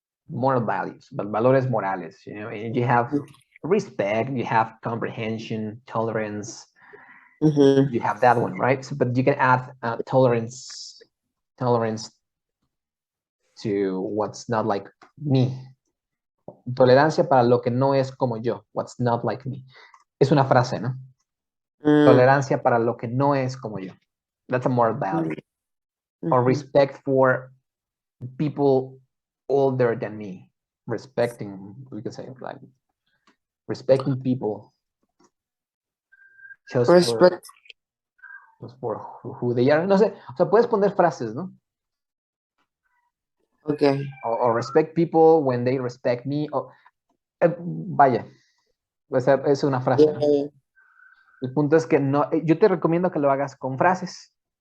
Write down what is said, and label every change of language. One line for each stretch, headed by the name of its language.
English: Moral values, but
Spanish: valores morales,
English: you know, and you have respect, you have comprehension, tolerance. You have that one, right? So, but you can add tolerance to what's not like me.
Spanish: Tolerancia para lo que no es como yo.
English: What's not like me.
Spanish: Es una frase, ¿no? Tolerancia para lo que no es como yo.
English: That's a moral value. Or respect for people older than me. Respecting, we could say, like, respecting people just for who they are.
Spanish: No sé, o sea, puedes poner frases, ¿no?
English: Okay. Or respect people when they respect me.
Spanish: Vaya, o sea, es una frase, ¿no? El punto es que no, yo te recomiendo que lo hagas con frases.